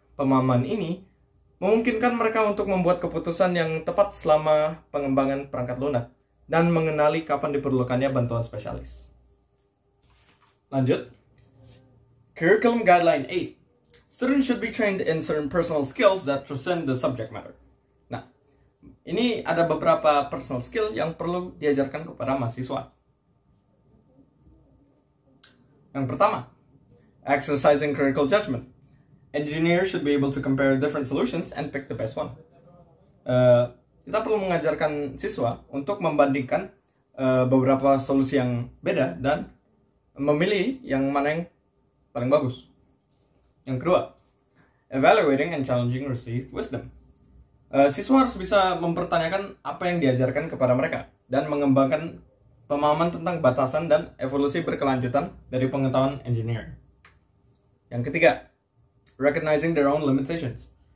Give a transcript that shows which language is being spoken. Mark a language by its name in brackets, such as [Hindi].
[Indonesian] Pemahaman ini memungkinkan mereka untuk membuat keputusan yang tepat selama pengembangan perangkat lunak dan mengenali kapan diperlukannya bantuan spesialis. Lanjut. Curriculum Guideline 8. [English] Students should be trained in certain personal skills that transcend the subject matter. [Indonesian] Nah, ini ada beberapa personal skill yang perlu diajarkan kepada mahasiswa. Yang pertama, [English] exercising critical judgment. engineers should be able to compare different solutions and pick the best one. [Indonesian] Kita perlu mengajarkan siswa untuk membandingkan beberapa solusi yang beda dan memilih yang mana yang paling bagus. Yang kedua, [English] evaluating and challenging received wisdom. [Indonesian] Siswa harus bisa mempertanyakan apa yang diajarkan kepada mereka dan mengembangkan pemahaman tentang batasan dan evolusi berkelanjutan dari pengetahuan engineering. Yang ketiga, [English] recognizing their own limitations.